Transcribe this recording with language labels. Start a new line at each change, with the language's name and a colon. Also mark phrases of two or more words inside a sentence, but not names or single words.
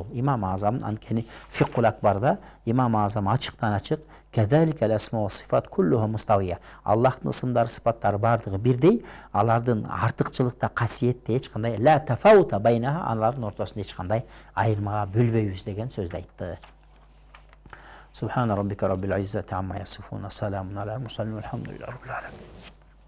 Kyrgyz: Имам Азамдын анткени Фикхул Акбарда Имам Азам ачыктан ачык
Arabic: كذلك الأسماء والصفات كلها مستوية.
Kyrgyz: Аллахтын ысымдары сыпаттары бардыгы бирдей, алардын артыкчылыкта касиетте эч кандай
Arabic: لا تفاوت بينها,
Kyrgyz: алардын ортосунда эч кандай айырмага бөлбөйбүз деген сөздү айтты.
Arabic: سبحان ربك رب العزة عما يصفون. سلام على المرسلين والحمد لله رب العالمين.